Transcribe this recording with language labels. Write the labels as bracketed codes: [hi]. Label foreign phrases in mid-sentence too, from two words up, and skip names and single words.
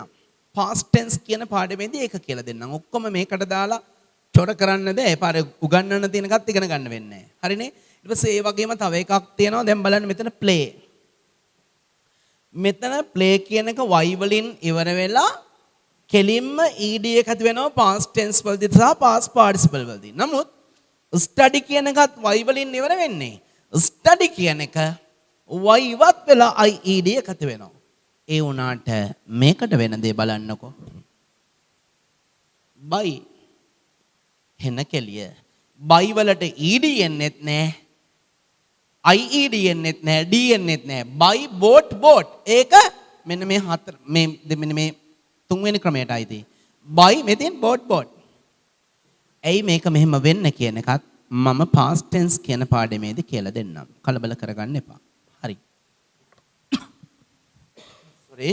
[en] past tense [si] කියන පාඩමේදී ඒක කියලා දෙන්නම්. ඔක්කොම මේකට දාලා චොර කරන්න බෑ. ඒ පාරේ උගන්වන්න තියෙන එකත් ඉගෙන ගන්න වෙන්නේ. හරිනේ? ඊට පස්සේ ඒ වගේම තව එකක් තියෙනවා. දැන් බලන්න මෙතන play. මෙතන play කියන එක y වලින් ඉවර වෙලා කෙලින්ම ed එකක් වෙනවා [en] past tense [si] වලදී සහ [en] past participle [si] වලදී. නමුත් study කියන එකත් y වලින් ඉවර වෙන්නේ. study කියන එක y ඉවත් වෙලා ied එකතු වෙනවා. ඒ වුණාට මේකට වෙන දේ බලන්නකෝ. buy හෙන කෙලිය. buy වලට ed එන්නෙත් නෑ. ied එන්නෙත් නෑ. d එන්නෙත් නෑ. [en] buy bought bought. [si] ඒක මෙන්න මේ හතර මෙන්න මේ තුන්වෙනි ක්‍රමයට අයිති. buy මෙතෙන් [en] bought bought. [si] ඇයි මේක මෙහෙම වෙන්න කියන එකත් මම [en] past tense [si] කියන පාඩමේදී කියලා දෙන්නම්. කලබල කරගන්න එපා. හරි. sorry.